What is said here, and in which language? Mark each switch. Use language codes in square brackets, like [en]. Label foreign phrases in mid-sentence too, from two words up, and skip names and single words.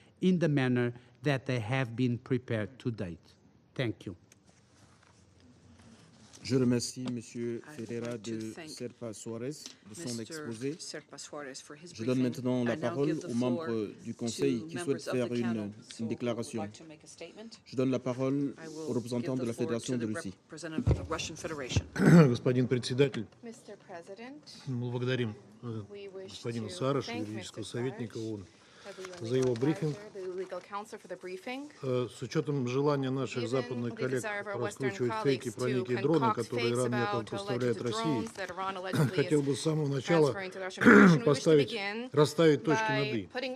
[en] in the manner that they have been prepared to date. Thank you. [fr] Je remercie M. Ferreira de Serpa Soares de son exposé. Je donne maintenant la parole aux membres du Conseil qui souhaitent faire une déclaration. Je donne la parole au représentant de la Fédération de Russie. [ru] Господин председатель, мы благодарим господина Сараша, юридического советника ООН, за его брифинг. С учетом желания наших западных коллег раскручивать фейки про некие дроны, которые Иран якобы поставляет России, хотел бы с самого начала расставить точки над «и».